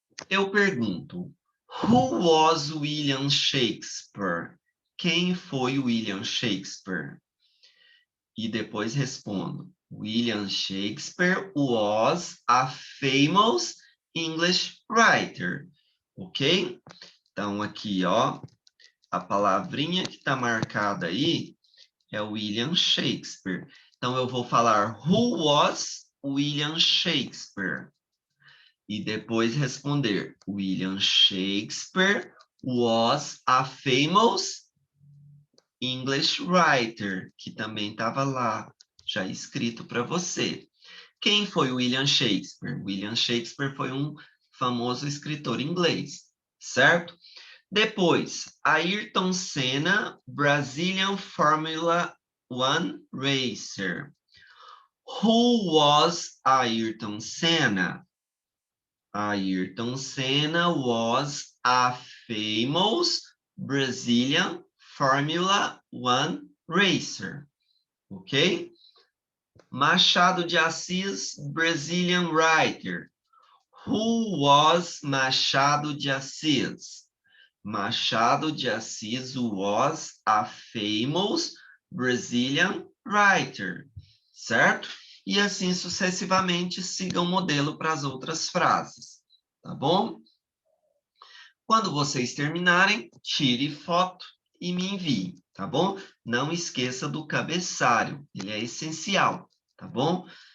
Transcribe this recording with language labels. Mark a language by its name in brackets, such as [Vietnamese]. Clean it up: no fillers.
[Portuguese] Eu pergunto, [English] who was William Shakespeare? [Portuguese] Quem foi William Shakespeare? E depois respondo, [English] William Shakespeare was a famous English writer. Ok? [Portuguese] Então, aqui, ó, a palavrinha que está marcada aí é William Shakespeare. Então, eu vou falar [English] who was William Shakespeare? [Portuguese] E depois responder [English] William Shakespeare was a famous English writer, [Portuguese] que também estava lá, já escrito para você. Quem foi William Shakespeare? William Shakespeare foi um famoso escritor inglês, certo? Depois, [English] Ayrton Senna, Brazilian Formula One racer. Who was Ayrton Senna? Ayrton Senna was a famous Brazilian Formula One racer. Ok? Machado de Assis, Brazilian writer. Who was Machado de Assis? Machado de Assis was a famous Brazilian writer, [Portuguese] certo? E assim sucessivamente, siga o modelo para as outras frases, tá bom? Quando vocês terminarem, tire foto e me envie, tá bom? Não esqueça do cabeçalho, ele é essencial, tá bom?